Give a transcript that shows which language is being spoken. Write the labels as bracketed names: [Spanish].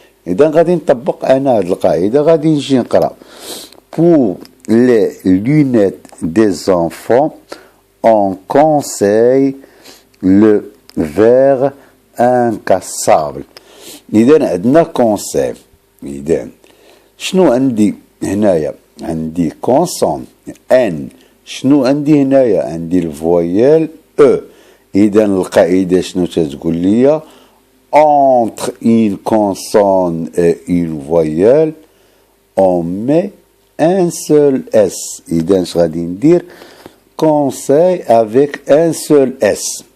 [Arabic] اذا غادي نطبق انا هذه القاعده غادي نجي نقرا [French] pour les lunettes des enfants on conseille le verre incassable. [Arabic] إذا عندنا كونسيب. إذا شنو عندي هنايا؟ عندي كونسون ان. شنو عندي هنايا؟ عندي الفويال او. إذا القاعدة شنو تتقول ليا؟ [French] entre une consonne et une voyelle on met un seul S. [Arabic] إذا اش غادي ندير؟ [French] conseil avec un seul S.